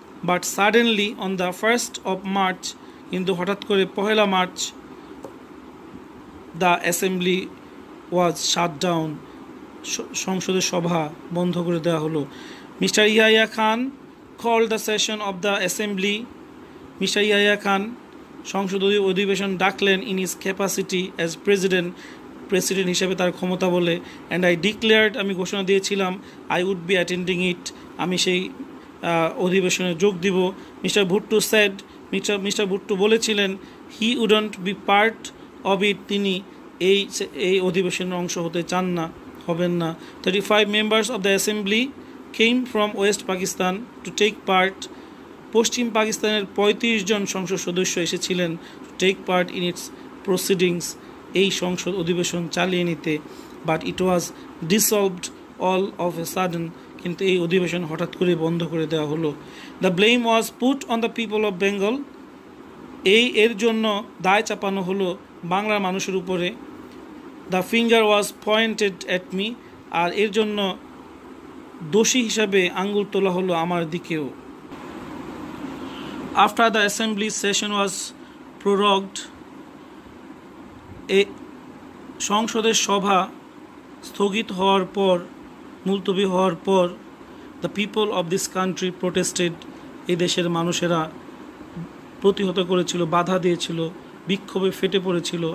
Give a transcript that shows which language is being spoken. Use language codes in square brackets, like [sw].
[en] but suddenly on the 1st of March, [bn] কিন্তু হঠাৎ করে 1 March, [en] the assembly was shut down, [bn] সংসদের সভা বন্ধ করে দেওয়া হলো. [en] Mr. Yahya Khan called the session of the assembly. Mr. [bn] Yahya Khan সংসদ অধিবেশন ডাকলেন [en] in his capacity as [bn] president হিসেবে তার ক্ষমতা বলে. [en] and I declared, [bn] আমি ঘোষণা দিয়েছিলাম, [en] I would be attending it, [bn] আমি সেই অধিবেশনে যোগ দিব. [en] Mr. Bhutto said, [bn] Mr. Bhutto বলেছিলেন, [en] he wouldn't be part of it, [bn] তিনি এই অধিবেশনের অংশ হতে চান না, হবেন না. [en] 35 members of the assembly came from West Pakistan to take part. [bn] পশ্চিম পাকিস্তানের 35 জন সংসদ সদস্য এসেছিলেন [en] to take part in its proceedings, [bn] এই সংসদ অধিবেশন চালিয়ে নিতে. [en] but it was dissolved all of a sudden, [bn] কিন্তু এই অধিবেশন হঠাৎ করে বন্ধ করে দেওয়া হলো. [en] the blame was put on the people of Bengal, [bn] এর জন্য দায় চাপানো হলো বাংলার মানুষের উপরে. [en] the finger was pointed at me, [bn] আর এর জন্য দোষী হিসাবে আঙ্গুল তোলা হলো আমার দিকেও. [en] after the assembly session was prorogued, [bn] সংসদের সভা স্থগিত হওয়ার পর, মুলতবি হওয়ার পর, [en] the people of this country protested, [bn] এই দেশের মানুষেরা প্রতিহত করেছিল, বাধা দিয়েছিল, বিক্ষোভে ফেটে পড়েছিল.